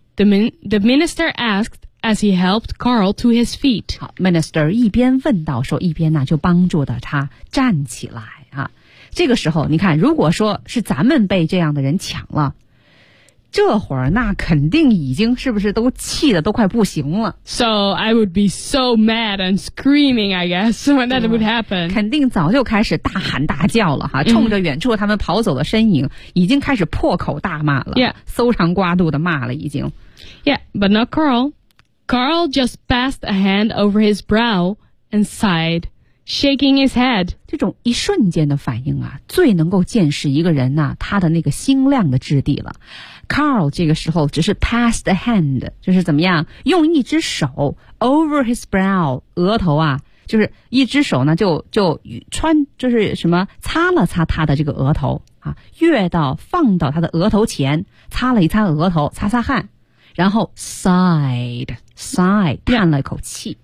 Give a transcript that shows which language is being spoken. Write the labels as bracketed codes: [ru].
[en] ?The minister asked as he helped Carl to his feet. [zh] 好 ,minister 一边问到说一边呢就帮助的他站起来啊。这个时候你看如果说是咱们被这样的人抢了这会儿那肯定已经是不是都气得都快不行了 [en] So I would be so mad and screaming I guess when that would happen [zh] 肯定早就开始大喊大叫了哈，冲着远处他们跑走的身影已经开始破口大骂了 [en] Yeah [zh] 搜肠刮肚的骂了已经 [en] Yeah but not Carl Carl just passed a hand over his brow and sighed shaking his head [zh] 这种一瞬间的反应啊最能够见识一个人呢、啊、他的那个心量的质地了Carl 这个时候只是 [en] pass the hand, [zh] 就是怎么样用一只手 [en] over his brow, [zh] 额头啊就是一只手呢就是什么擦了擦他的这个额头啊越到放到他的额头前擦了一擦额头擦擦汗然后 sighed, 叹了一口气。